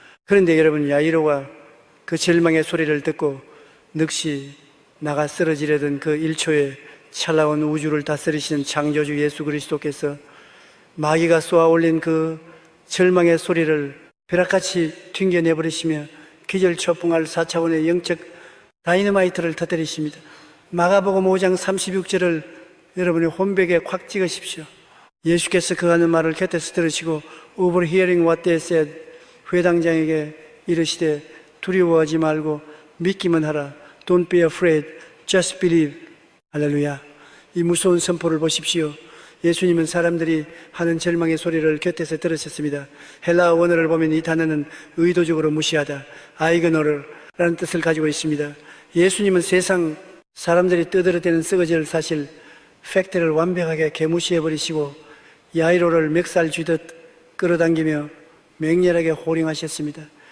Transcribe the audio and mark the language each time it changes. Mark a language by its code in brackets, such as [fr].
[ko] 그런데 여러분, 야이로가 그 절망의 소리를 듣고 넋이 나가 쓰러지려던 그 1초에 찰나온 우주를 다스리시는 창조주 예수 그리스도께서 마귀가 쏘아 올린 그 절망의 소리를 벼락같이 튕겨내버리시며 기절초풍할 4차원의 영적 다이너마이트를 터뜨리십니다. 마가복음 5장 36절을 여러분의 홈백에 콱 찍으십시오. 예수께서 그 하는 말을 곁에서 들으시고 [en] overhearing what they said, [ko] 회당장에게 이르시되 두려워하지 말고 믿기만 하라. [en] Don't be afraid, just believe. [ko] 할렐루야. 이 무서운 선포를 보십시오. 예수님은 사람들이 하는 절망의 소리를 곁에서 들으셨습니다. 헬라어 원어를 보면 이 단어는 의도적으로 무시하다, 아이그노르라는 뜻을 가지고 있습니다. 예수님은 세상 사람들이 떠들어대는 썩어질 사실, 팩트를 완벽하게 개무시해버리시고 야이로를 멱살 쥐듯 끌어당기며 맹렬하게 호령하셨습니다.